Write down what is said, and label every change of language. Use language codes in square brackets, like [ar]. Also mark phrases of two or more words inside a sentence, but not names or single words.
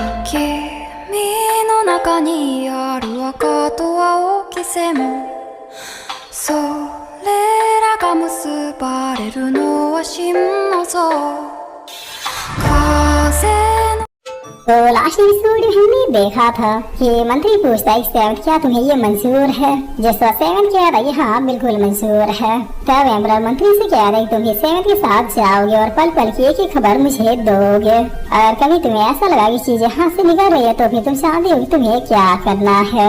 [ja] 君の中にある赤と青き線、それらが結ばれるのは真の像。風の [hi] तो [en] last episode [hi] में हमने देखा था कि मंत्री पूछता है सेवंथ क्या तुम्हें ये मंजूर है, जिसका सेवंथ कह रहा है हाँ बिल्कुल मंजूर है। तब एम्परर मंत्री से कह रहे तुम सेवंथ के साथ जाओगे और पल पल की एक एक खबर मुझे दोगे। अगर कभी तुम्हें ऐसा लगा कि चीजें हाथ से निकल रही है तो फिर तुम जानते हो कि तुम्हें क्या करना है।